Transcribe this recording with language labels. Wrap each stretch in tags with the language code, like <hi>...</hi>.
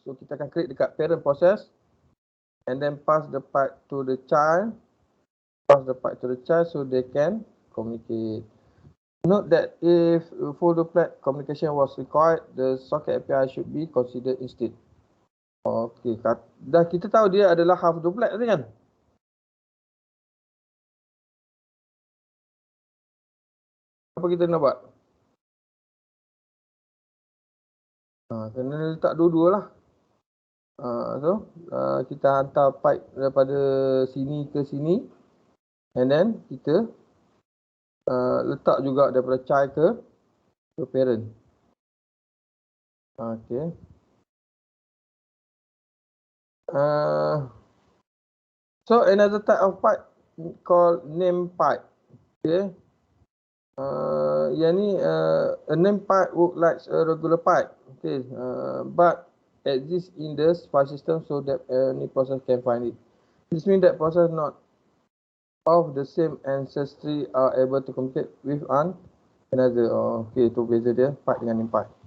<en>So</en> <ms>kita akan</ms> <en>create</en> <ms>dekat</ms> <en>parent process and then pass the pipe to the child. Pass the pipe to the child so they can communicate. Note that if full duplex communication was required, the socket API should be considered instead.</en> <ms>Okay, dah kita tahu dia adalah half duplex tadi kan? Apa kita nak buat? Kena letak dua-dua lah. So, kita hantar pipe daripada sini ke sini.</ms> <en>And then,</en> <ms>kita letak juga daripada child ke parent. Okay.</ms> <en>So, another type of pipe called name pipe. Okay.</en> <ms>Yang ni,</ms> <en>a name pipe works like a regular pipe. Okay. But exists in the file system so that any process can find it. This means that process not of the same ancestry are able to communicate with another.</en> <ms>Okay, itu beza dia pipe dengan name pipe.</ms>